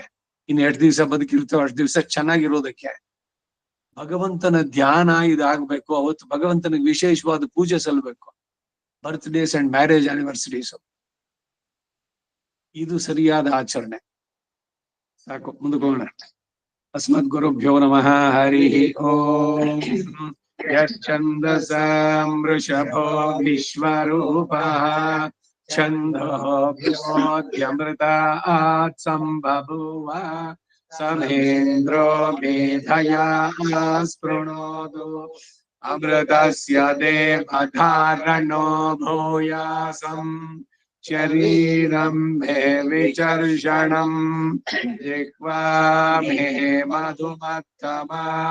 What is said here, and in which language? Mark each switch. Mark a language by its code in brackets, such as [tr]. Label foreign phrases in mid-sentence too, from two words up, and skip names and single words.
[kn] ಇನ್ 2 ದಿವಸ ಬದುಕಿರ್ತೇವೆ, ಅಷ್ಟು ದಿವಸ ಚೆನ್ನಾಗಿರೋದಕ್ಕೆ ಭಗವಂತನ ಧ್ಯಾನ ಇದಾಗ್ಬೇಕು. ಅವತ್ತು ಭಗವಂತನಿಗೆ ವಿಶೇಷವಾದ ಪೂಜೆ ಸಲ್ಲಬೇಕು. [en] birthdays and marriage anniversaries, [kn] ಇದು ಸರಿಯಾದ ಆಚರಣೆ. ಸಾಕು, ಮುಂದಕ್ಕೆ ಹೋಗೋಣ. [sa] ಅಸ್ಮದ್ ಗುರುಭ್ಯೋ ನಮಃ. ಹರಿ ಓಂ. ಯಶ್ಚಂದಸಾಂ ವೃಷಭೋ ವಿಶ್ವರೂಪಃ ಛಂದೋಭ್ಯೋऽಧ್ಯಮೃತಾತ್ ಸಂಬಭೂವ ಸಮೇಂದ್ರೋ ಮೇಧಯಾ ಸ್ಪೃಣೋತು ಅಮೃತಸ್ಯ ದೇವಧಾರಣೋ ಭೂಯಾಸಂ ಶರೀರಂ ಮೇ ವಿಚರ್ಷಣಂ ಜಿಹ್ವಾ ಮೇ ಮಧುಮತ್ತಮಾ